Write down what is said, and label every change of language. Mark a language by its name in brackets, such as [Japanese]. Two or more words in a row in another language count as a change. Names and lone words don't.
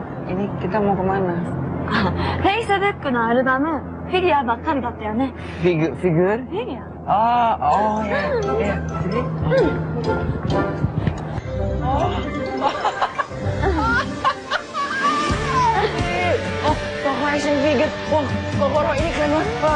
[Indonesian] Ini kita mau kemana? [Japanese] Facebook のアルバム、フィギュアばっかりだったよね。フィギュア？フィギュ [Indonesian] ア。ya. Toko [English] action figure. [Indonesian] Wah, Kokoro ini keren banget.